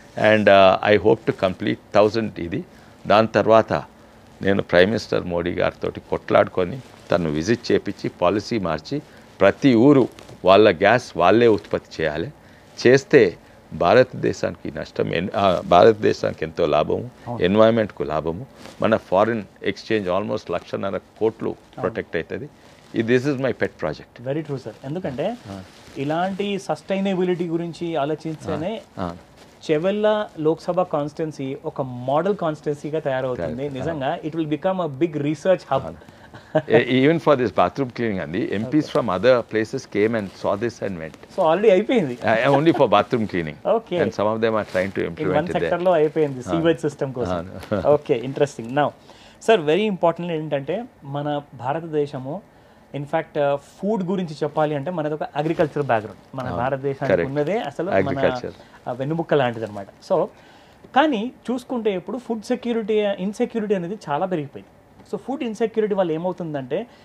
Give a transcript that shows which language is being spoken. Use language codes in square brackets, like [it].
[en] and I hope to complete [te] 1000 ఇది. దాని తర్వాత నేను ప్రైమ్ మినిస్టర్ మోడీ గారితో కొట్లాడుకొని తను విజిట్ చేపించి పాలసీ మార్చి ప్రతి ఊరు వాళ్ళ గ్యాస్ వాళ్ళే ఉత్పత్తి చేస్తే భారతదేశానికి నష్టం, భారతదేశానికి ఎంతో లాభము, ఎన్వైరన్మెంట్కు లాభము, మన ఫారిన్ ఎక్స్చేంజ్ ఆల్మోస్ట్ 1,50,000 కోట్లు ప్రొటెక్ట్ అవుతుంది. [en] This is my pet project. Very true sir. [te] ఎందుకంటే ఇలాంటి సస్టైనబిలిటీ గురించి ఆలోచించనే చెవెళ్ళ లోక్సభ కాన్స్టిట్యున్సీ ఒక మోడల్ కాన్స్టిట్యున్సీగా తయారవుతుంది. [en] నిజంగా it will become a big research hub. Even for this bathroom cleaning, and the MPs from other places came and saw this and went. So already [te] అయిపోయింది. [en] Only for bathroom cleaning. Okay. And some of them are trying to implement it there. In one sector [te] లో అయిపోయింది [en] sewage system [te] కోసం. [en] Okay, interesting. Now sir, very important [te] ఏంటంటే మన భారతదేశము in fact food గురించి చెప్పాలి అంటే మనది ఒక అగ్రికల్చర్ బ్యాక్గ్రౌండ్. మన భారతదేశానికి ఉన్నదే అసలు మన వెన్నుముక్క లాంటిది అనమాట. సో కానీ చూసుకుంటే ఇప్పుడు ఫుడ్ సెక్యూరిటీ ఇన్సెక్యూరిటీ అనేది చాలా పెరిగిపోయింది. సో ఫుడ్ ఇన్సెక్యూరిటీ వల్ల ఏమవుతుందంటే